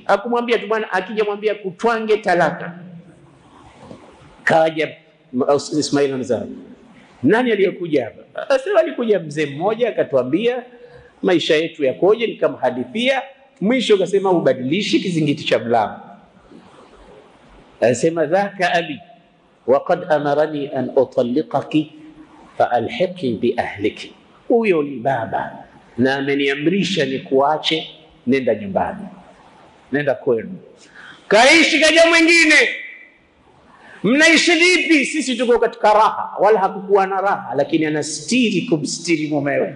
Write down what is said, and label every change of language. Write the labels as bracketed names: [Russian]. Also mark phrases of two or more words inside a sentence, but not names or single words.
[Swahili] Hakumwambia tu bwana, akija mwambia kutwange talaka. Kaja Ismail Mzee, nani aliyokuja hapa? Asema alikuja mzee mmoja akatuambia maisha yetu yakoje, nikamhadithia. Mwisho akasema ubadilishi kizingiti cha mlango. [Arabic] Anasema ذاك أبي وقد أمرني أن أطلقك فالحقي بأهلك. [Swahili] Huyo ni baba na ameniamrisha nikuache, nenda nyumbani, nenda kwenu, kaishi kaja mwingine. Mnaishi vipi? Sisi tuko katika raha. Wala hakukuwa na raha, lakini anastiri kumstiri mumewe.